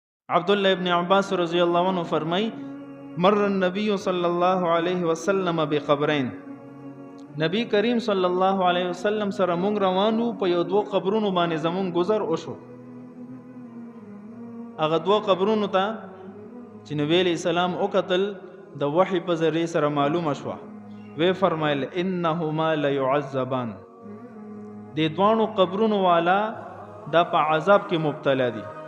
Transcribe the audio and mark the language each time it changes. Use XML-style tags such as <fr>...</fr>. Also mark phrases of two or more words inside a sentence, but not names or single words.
<ar>عبداللہ ابن عباس رضی اللہ عنہ فرمائی مر النبی صلی اللہ علیہ وسلم بقبرین،</ar> <ps>نبی کریم</ps> <ar>صلی الله علیه وسلم</ar> <ps>سره مونږ روانو په یو دوه قبرونو باندې زمون گذر وشو. هغه دوه قبرونو ته چې نبی</ps> <ar>علیہ السلام</ar> <ps>وکتل د وحی په ذریعه سره معلومه شوه.</ps> <ar>وی فرمایل انهما لیعذبان،</ar> <ps>د دوانو قبرونو والا دا په عذاب کې مبتلا دي.</ps>